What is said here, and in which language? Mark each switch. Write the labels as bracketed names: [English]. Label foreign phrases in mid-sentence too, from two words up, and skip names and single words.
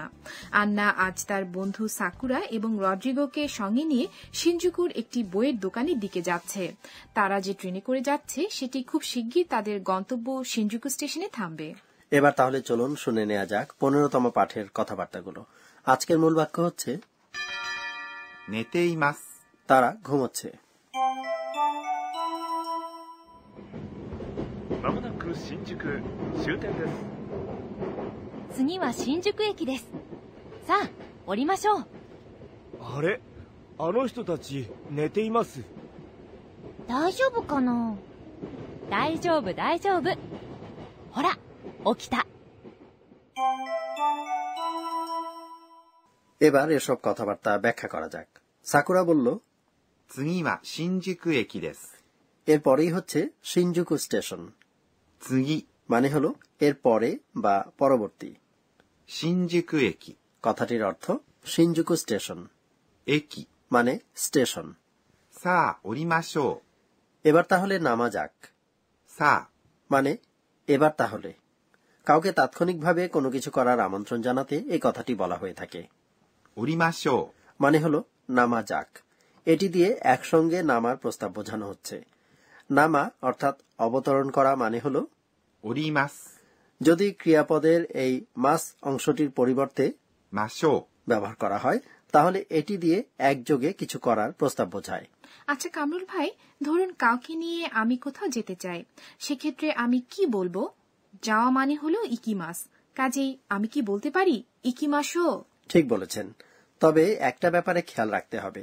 [Bangla] আন্না আজ তার বন্ধু সাকুরা এবং রড্রিগোকে সঙ্গে নিয়ে শিনজুকুর একটি বইয়ের দোকানের দিকে যাচ্ছে। তারা যে ট্রেনে করে যাচ্ছে সেটি খুব শিগগির তাদের গন্তব্য শিনজুকু স্টেশনে থামবে। এবার তাহলে চলুন শুনে নেওয়া যাক 15তম পাঠের কথাবার্তাগুলো। আজকের মূল বাক্য হচ্ছে [Japanese] নেতেইমাস, [Bangla] তারা ঘুমোচ্ছে। [Japanese] まもなく新宿終点です。次は新宿駅です。さあ降りましょう。あれ、あの人たち寝ています。大丈夫かな。大丈夫大丈夫。ほら起きた。 [Bangla] এবার এসব কথাবার্তা ব্যাখ্যা করা যাক। সাকুরা বলল [Japanese] 次は新宿駅です。 [Bangla] এরপরেই হচ্ছে শিনজুকু স্টেশন। [Japanese] 次 [Bangla] মানে হলো এর পরে বা পরবর্তী। [Japanese] 新宿駅 [Bangla] কথাটির অর্থ শিনজুকু স্টেশন। [Japanese] 駅 [Bangla] মানে স্টেশন। [Japanese] さあ降りましょう。 [Bangla] এবার তাহলে নামা যাক। [Japanese] さあ [Bangla] মানে এবার তাহলে কাউকে তাৎক্ষণিকভাবে কোনো কিছু করার আমন্ত্রণ জানাতে এই কথাটি বলা হয়ে থাকে। [Japanese] 降りましょう [Bangla] মানে হলো নামা যাক। এটি দিয়ে একসঙ্গে নামার প্রস্তাব বোঝানো হচ্ছে। নামা অর্থাৎ অবতরণ করা মানে হলো [Japanese] 降ります。 [Bangla] যদি ক্রিয়াপদের এই মাস অংশটির পরিবর্তে [Japanese] ましょう [Bangla] ব্যবহার করা হয় তাহলে এটি দিয়ে একযোগে কিছু করার প্রস্তাব বোঝায়। আচ্ছা কামরুল ভাই, ধরুন কাউকে নিয়ে আমি কোথাও যেতে চাই, সেক্ষেত্রে আমি কি বলবো? যাওয়া মানে হলো ইকিমাস, কাজেই আমি কি বলতে পারি ইকিমাসো? ঠিক বলেছেন, তবে একটা ব্যাপারে খেয়াল রাখতে হবে।